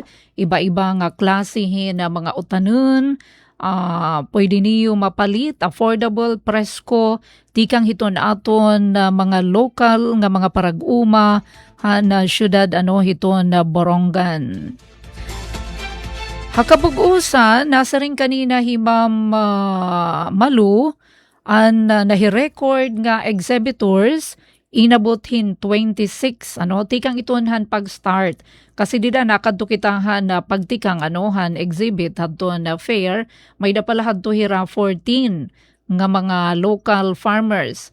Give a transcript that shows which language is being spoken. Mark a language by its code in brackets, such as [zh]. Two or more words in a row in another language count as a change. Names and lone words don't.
[war] Iba-iba nga klasihin na mga utanon. Pwede niyo mapalit, affordable, presko, tikang hiton aton mga local nga mga parag-uma na syudad hiton na Borongan. Hakapag-usa, nasa rin kanina Ma'am Malu ang nahi-record nga exhibitors inabothin 26 tikang itunhan pag-start kasi dida nakadto kitahan na pagtikang exhibit hadto na fair may da pala hadto hira 14 nga mga [en] local farmers.